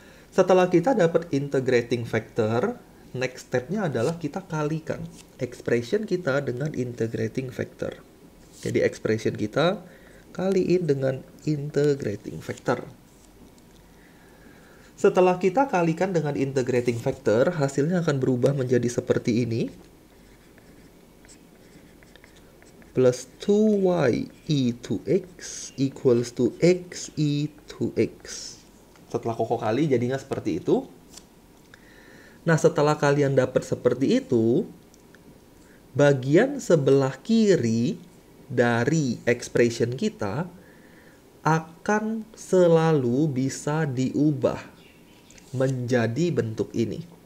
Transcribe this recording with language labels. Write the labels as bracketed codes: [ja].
[id] Setelah kita dapat integrating factor, next step-nya adalah kita kalikan expression kita dengan integrating factor. Jadi expression kita kaliin dengan integrating factor. Setelah kita kalikan dengan integrating factor, hasilnya akan berubah menjadi seperti ini. [en] Plus 2y e to x equals to x e to x. [id] Setelah Koko kali jadinya seperti itu. Nah, setelah kalian dapat seperti itu, bagian sebelah kiri dari expression kita akan selalu bisa diubah menjadi bentuk ini.